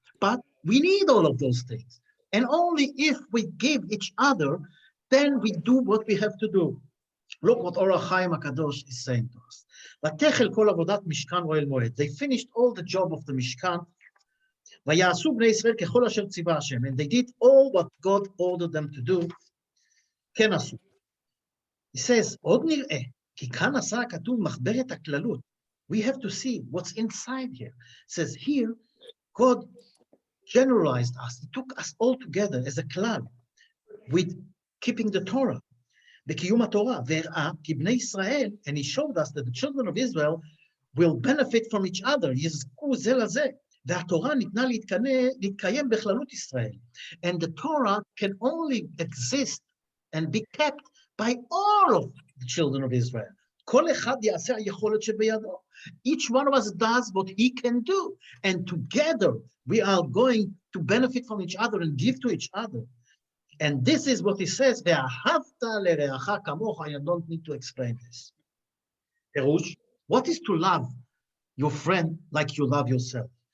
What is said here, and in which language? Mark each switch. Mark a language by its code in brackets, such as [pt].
[en] But we need all of those things. And only if we give each other, then we do what we have to do. Look what Or HaChaim HaKadosh is saying to us. [he] "Vatechel kol avodat Mishkan Ohel Moed." [en] They finished all the job of the Mishkan. [he] "Vayasu bnei Yisrael kechol asher tziva Hashem." [en] And they did all what God ordered them to do. [he] כן עשו. [en] He says, [he] עוד נראה, כי כאן עשה הכתוב מחברת הכללות. [en] We have to see what's inside here. It says here, God generalized us. He took us all together as a klal with keeping the Torah. [he] בקיום התורה, והראה כי בני ישראל, [en] and he showed us that the children of Israel will benefit from each other. [he] יזכו זה לזה. והתורה ניתנה להתקיים בכללות ישראל. [en] And the Torah can only exist and be kept by all of the children of Israel. [he] כל אחד יעשה היכולת שבידו. [en] Each one of us does what he can do. And together we are going to benefit from each other and give to each other. And this is what he says, [he] ואהבת לרעך כמוך. [en] I don't need to explain this. Perush, what is to love your friend like you love yourself?